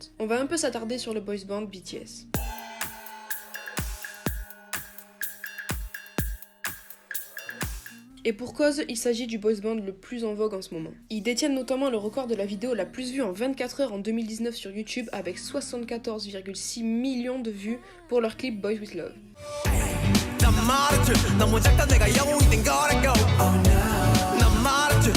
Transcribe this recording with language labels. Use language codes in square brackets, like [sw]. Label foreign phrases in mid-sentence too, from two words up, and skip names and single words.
[fr] On va un peu s'attarder sur le boys band BTS. Et pour cause, il s'agit du boys band le plus en vogue en ce moment. Ils détiennent notamment le record de la vidéo la plus vue en 24 heures en 2019 sur YouTube avec 74,6 millions de vues pour leur clip Boys With Love. [ko] 난 말했지 너무 작다 내가 영웅이 된 거라고 난